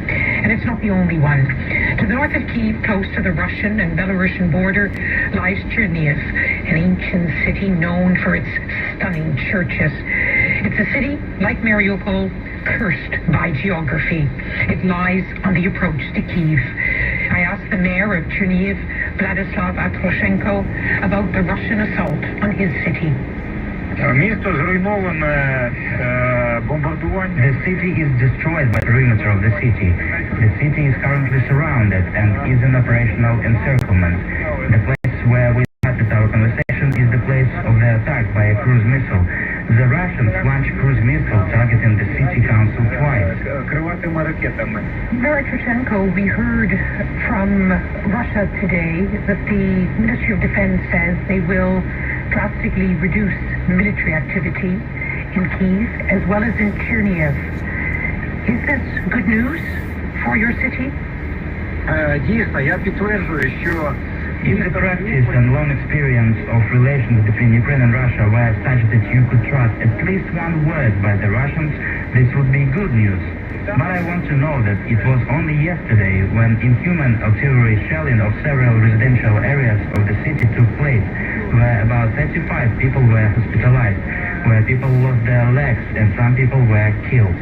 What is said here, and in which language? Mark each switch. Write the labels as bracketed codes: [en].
[en] And it's not the only one. To the north of Kyiv, close to the Russian and Belarusian border, lies Chernihiv, an ancient city known for its stunning churches. It's a city, like Mariupol, cursed by geography. It lies on the approach to Kyiv. I asked the mayor of Chernihiv, Vladislav Atroshenko, about the Russian assault on his city. [uk] Місто зруйноване бомбардуванням. [en] The city is destroyed by the perimeter of the city. The city is currently surrounded and is in operational encirclement. The place where we started our conversation is the place of the attack by a cruise missile. The Russians launched cruise missile targeting the city council twice. Mayor Atroshenko, we heard from Russia today that the Ministry of Defense says they will drastically reduce military activity in Kyiv as well as in Chernihiv. Is this good news for your city? [uk] Дійсно, я підтверджую, що [en] If the practice and long experience of relations between Ukraine and Russia were such that you could trust at least one word by the Russians, this would be good news. But I want to know that it was only yesterday when inhuman artillery shelling of several residential areas of the city took place, where about 35 people were hospitalized, where people lost their legs and some people were killed.